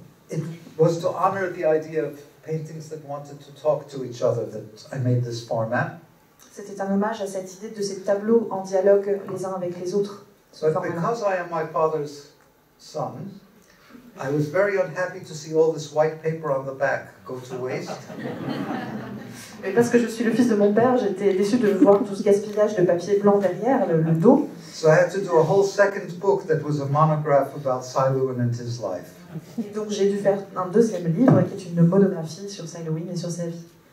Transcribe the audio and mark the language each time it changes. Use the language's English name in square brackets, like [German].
[English] It was to honor the idea of paintings that wanted to talk to each other that I made this format. [French] C'était un hommage à cette idée de ces tableaux en dialogue les uns avec les autres. [English] But because I am my father's son, I was very unhappy to see all this white paper on the back go to waste. [French] Mais parce que je suis le fils de mon père, j'étais déçue de voir tout ce gaspillage de papier blanc derrière le dos. [English] So I had to do a whole second book that was a monograph about Cy Lewin and his life. [French] Et donc j'ai dû faire un deuxième livre qui est une monographie sur Cy Lewin et sur sa vie.